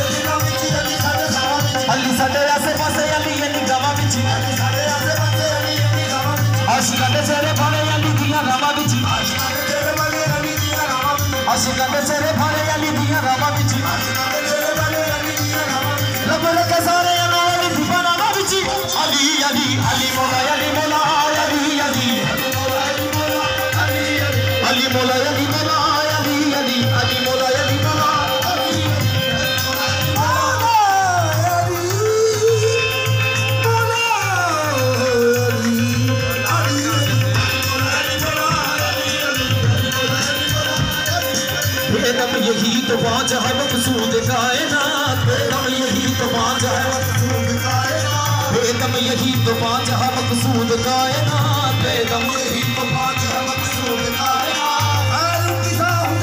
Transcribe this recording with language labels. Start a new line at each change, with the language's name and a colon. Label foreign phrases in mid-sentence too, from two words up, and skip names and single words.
Punjabi: ਦਿਲਾਂ ਵਿਚ ਅਲੀ ਸਾਡੇ ਸਾਵਾਂ ਵਿਚ ਅਲੀ ਸਾਡੇ ਆਸੇ ਪਾਸੇ ਅਲੀ ਮੇਰੀ ਗਾਵਾਂ ਵਿਚ ਅਲੀ ਸਾਡੇ ਆਸੇ ਪਾਸੇ ਅਲੀ ਮੇਰੀ ਗਾਵਾਂ ਵਿਚ ਆਸ਼ਿਕਾਂ ਦੇ ਚਿਹਰੇ ਭਰੇ ਅਲੀ ਦੀਆਂ ਰਾਵਾਂ ਵਿਚ ਆਸ਼ਿਕਾਂ ਦੇ ਚਿਹਰੇ ਭਰੇ ਅਲੀ ਦੀਆਂ ਰਾਵਾਂ ਵਿਚ ਆਸ਼ਿਕਾਂ ਦੇ ਚਿਹਰੇ ਭਰੇ ਅਲੀ ਦੀਆਂ ਰਾਵਾਂ ਵਿਚ ਆਸ਼ਿਕਾਂ ਦੇ ਚਿਹਰੇ ਭਰੇ ਅਲੀ ਦੀਆਂ ਰਾਵਾਂ ਵਿਚ ਲਬ ਲਗੇ ਸਾਰੇ ਅਲੀ ਦੀ ਬਾਲਾਵਾਂ ਵਿਚ ਅਲੀ ਅਲੀ ਅਲੀ ਮੌਲਾ ਅਲੀ ਮੌਲਾ ਅਲੀ ਅਲੀ Ali Mola, Ali Mola, Ali Ali, Ali Mola, Ali Mola, Ali
Urdu: بیدم یہی تو باز ہے مقصود کائنات، بیدم یہی تو باز ہے مقصود کائنات، بیدم یہی تو باز ہے مقصود کائنات، بیدم یہی تو باز ہے مقصود کائنات.